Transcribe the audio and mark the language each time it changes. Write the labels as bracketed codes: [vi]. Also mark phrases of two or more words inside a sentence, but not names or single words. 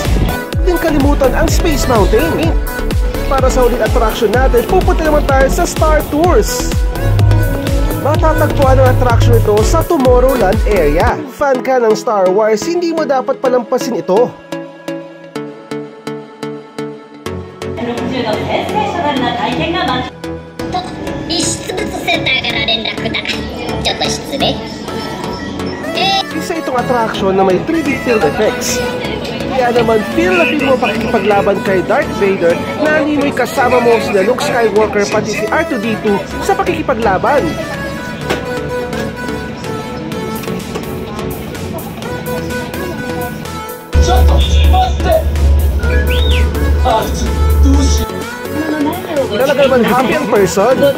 [tl] Hindi kalimutan ang Space Mountain. Para sa ulit attraction natin, pupunta naman tayo sa Star Tours. Matatagpuan ang attraction ito sa Tomorrowland area. Fan ka ng Star Wars, hindi mo dapat palampasin ito. [ja] 60 のセンセーショナルな体験が待ち遺失物センターから連絡だ。ちょっと失礼。 [tl] Isa itong attraction na may 3D field effects. Kaya naman feel na feel mo pakikipaglaban kay Darth Vader na animoy kasama mo sila Luke Skywalker pati si R2-D2 sa pakikipaglaban. Talaga naman happy ang person.